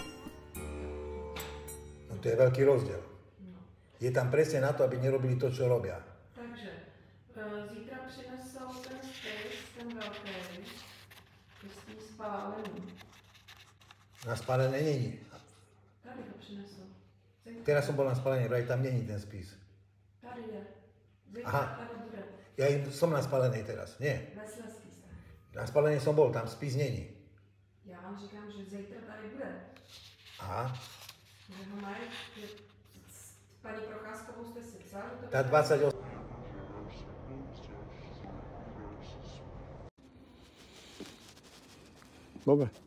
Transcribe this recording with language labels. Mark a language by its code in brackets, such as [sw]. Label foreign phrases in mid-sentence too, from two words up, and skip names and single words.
[sk] No to je veľký rozdiel. Je tam presne na to, aby nerobili to, čo robia. [cs] Takže zítra přinesou ten spis, ten velký, s tím spáleným. Na spálené není. Tady to přinesou. [sk] Teraz som bol na spálení, vraj tam není ten spis. [cs] Tady je. Aha. Tady bude. [sk] Ja som na spálenej teraz, nie. Na spálení som bol, tam spis není. [cs] Já vám říkám, že zítra tady bude. Aha. Že ho mají, že s paní Procházkovou jste si psal, že to [sk] Tá 28. Dobre.